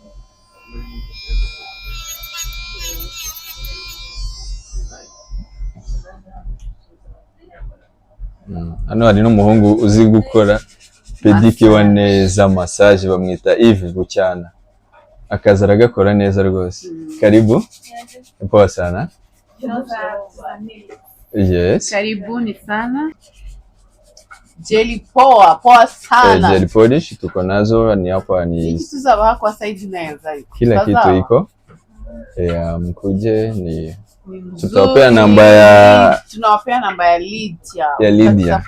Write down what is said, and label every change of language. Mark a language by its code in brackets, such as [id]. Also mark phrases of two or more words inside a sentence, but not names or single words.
[rw] Hano hari n'umuhungu uzi gukora pedicure neza, massage, bamwita Yves Bucyana. Akazi aragakora neza rwose. [sw] Karibu. Poa sana. Yes. Karibuni sana. Jelly poa sana. [en] Jelly polish [sw] tuko nazo, ni hapa ni tuzaba kwa Said Nails. Kila kitu iko. Mkuje ni tunawapea namba ya Lydia.